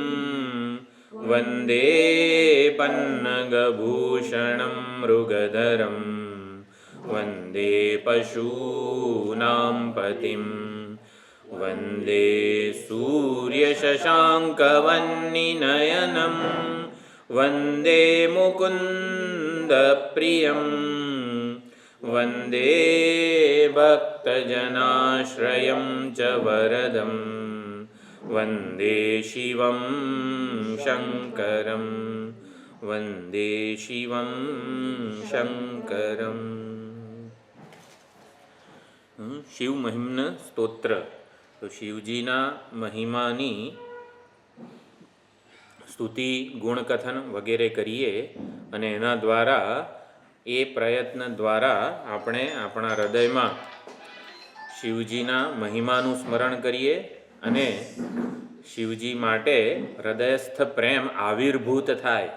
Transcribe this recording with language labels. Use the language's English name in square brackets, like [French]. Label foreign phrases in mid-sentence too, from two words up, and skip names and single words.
[Sanskrit] वन्दे पन्नगभूषणं मृगधरं वन्दे पशूनां पतिं वन्दे सूर्यशशाङ्कवह्निनयनं वन्दे मुकुन्दप्रियं वन्दे भक्तजनाश्रयं च वरदं वन्दे शिवं शङ्करं वन्दे शिवं शङ्करम्। [Gujarati] શિવ મહિમ્ન સ્તોત્ર. તો શિવજીના મહિમાની સ્તુતિ ગુણકથન વગેરે કરીએ અને એના દ્વારા એ પ્રયત્ન દ્વારા આપણે આપણા હૃદયમાં શિવજીના મહિમાનું સ્મરણ કરીએ અને શિવજી માટે હૃદયસ્થ પ્રેમ આવિર્ભૂત થાય.